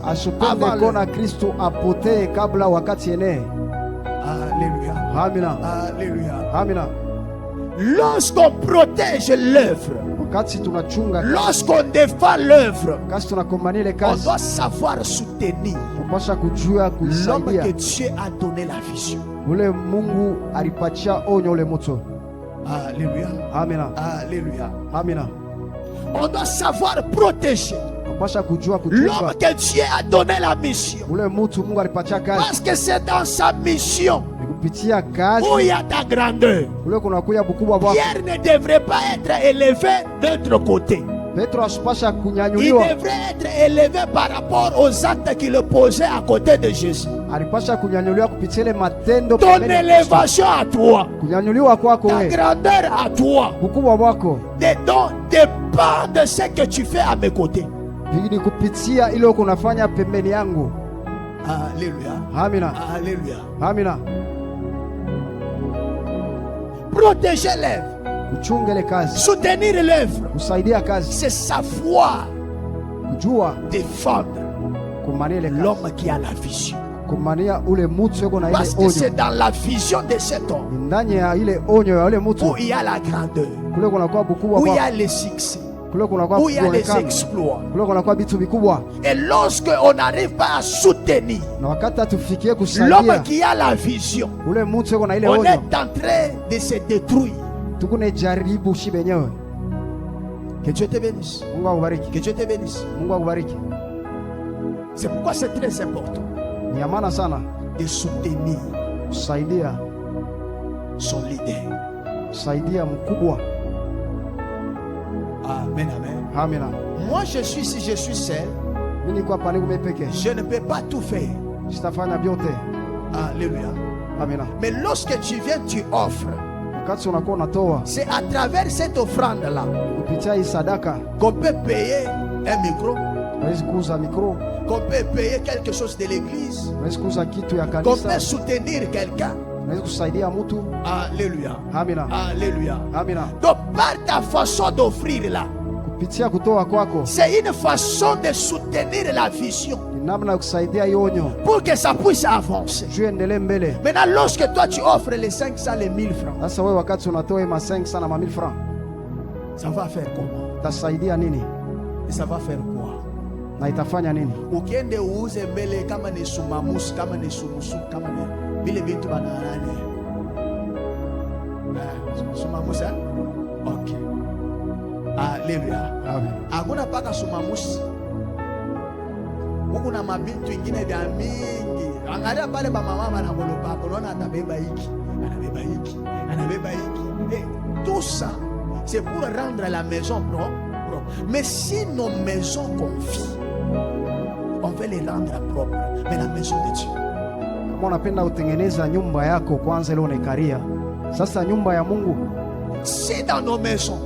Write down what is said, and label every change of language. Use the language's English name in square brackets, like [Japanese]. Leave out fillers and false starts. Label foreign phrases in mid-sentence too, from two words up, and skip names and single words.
[Swahili] Asipende [French] Avant [Swahili] kuona Kristo apotee kabla wakati enee. [French] Alléluia. [Swahili] Amina. [French] Alléluia. [Swahili] Amina. [French] Lorsqu'on protège l'œuvre, [Swahili] wakati tunachunga kazi, [French] lorsqu'on défend l'œuvre, [Swahili] wakati tunakombania ile [French] on [Swahili] kazi, [French] doit savoir soutenir [Swahili] tunapaswa kujua [French] l'homme [Swahili] kusaidia [French] que Dieu a donné la vision. [Swahili] ule Mungu alipatia onyo ule mtu. [French] Alléluia. [Swahili] Amina, [French] Alléluia. [Swahili] amina. [French] On doit savoir protéger [Swahili] Tunapaswa kujua [French] l'homme [Swahili] kuchunga [French] que Dieu a donné la mission. [Swahili] ule mtu Mungu alipatia kazi, [French] Parce que c'est dans sa mission [Swahili] ni kupitia kazi [French] où il y a ta grandeur. [Swahili] ule kunakuya bukubwa bwako. [French] Pierre ne devrait pas être élevé d'autre côté. [Swahili] Petro asipasha [French] Il [Swahili] kunyanyuliwa, [French] devrait être élevé par rapport aux actes qu'il posait à côté de Jésus. [Swahili] alipasha kunyanyuliwa kupitia ile matendo [French] Ton [Swahili] pembeni ya Kristo. [French] élévation à toi, [Swahili] Kunyanyuliwa kwako [French] ta [Swahili] wewe, [French] grandeur à toi, [Swahili] ukubwa wako [French] dépend de ce que tu fais à mes côtés. [Swahili] ni kupitia ile uko unafanya pembeni yangu. [French] Alléluia. [Swahili] Amina, [French] Alléluia. [Swahili] amina. [French] Protéger l'œuvre, [Swahili] Uchunge ile kazi, [French] soutenir l'œuvre, [Swahili] kusaidia kazi, [French] c'est savoir [Swahili] kujua [French] défendre [Swahili] kumania ile kazi, [French] l'homme qui a la vision. [Swahili] kumania ule mtu yuko na ile [French] Parce que c'est [Swahili] onyo. [French] dans la vision de cet homme [Swahili] Ni ndani ya ile onyo ya ule mtu [French] où il y a la grandeur, [Swahili] kule kunakuwa bukubwa [French] où il y [Swahili] kwako, [French] a les succès, [Swahili] kule kunakuwa [French] où il y a les [Swahili] kuonekana, [French] exploits. [Swahili] kule kunakuwa vitu vikubwa. [French] Et lorsque on n'arrive pas à soutenir [Swahili] Na wakati atufikie [French] l'homme [Swahili] kusaidia [French] qui a la vision, [Swahili] ule mtu yuko na ile [French] on [Swahili] onyo, [French] est en train de se détruire. [Swahili] tukune jaribu shi benyewe. [French] Que Dieu te bénisse. [Swahili] Mungu akubariki, [French] Que Dieu te bénisse. [Swahili] Mungu akubariki. [French] C'est pourquoi c'est très important [Swahili] Ni ya maana sana [French] de soutenir [Swahili] kusaidia, [French] son leader. [Swahili] kusaidia mkubwa. [French] Amen, amen. [Swahili] Amina. [French] Moi, je suis, si je suis seul, [Swahili] Mimi niko hapa niko mimi peke, [French] je ne peux pas tout faire. [Swahili] sitafanya vyote. [French] Alléluia. [Swahili] Amina. [French] Mais lorsque tu viens, tu offres. [Swahili] Wakati unakuwa unatoa [French] C'est à travers cette offrande-là [Swahili] kupitia hii sadaka, [French] qu'on peut payer un micro, [Swahili] unaweza kuuza mikro, [French] qu'on peut payer quelque chose de l'église, [Swahili] unaweza kuuza kitu ya [French] qu'on peut [Swahili] kanisa, [French] soutenir quelqu'un. [Swahili] unaweza kusaidia mtu. [French] Alléluia. [Swahili] Amina, [French] Alléluia. [Swahili] amina. [French] Donc, par ta façon d'offrir là, [Swahili] Kupitia kutoa kwako [French] c'est une façon de soutenir la vision [Swahili] ni namna ya kusaidia hiyo onyo [French] pour que ça puisse avancer. [Swahili] juu endelee mbele. [French] Maintenant, lorsque toi tu offres les 500, les 1000 francs, [Swahili] Sasa wewe wakati unatoa ma 500 na ma 1000 francs, [French] ça va faire comment? [Swahili] utasaidia nini [French] Et ça va faire quoi? [Swahili] na itafanya nini? Ukiende uuze mbele kama ni sumamusi, kama ni sumusu, kama ni vile vitu banarane. Sumamusi, eh? Okay. [French] Alléluia. Amen. [Swahili] Hakuna paka sumamusi. Huku na mabintu ingine vya mingi. Angalia pale ba mama wanagolopa, unaona atabeba hiki, anabeba hiki, anabeba hiki. [French] Et tout ça, c'est pour rendre la maison propre. Mais si nos maisons confient, on veut les rendre propres. Mais la maison de Dieu, [Swahili] Kama unapenda utengeneza nyumba yako kwanza ile unaikaria. Sasa nyumba ya Mungu, [French] si dans nos maisons,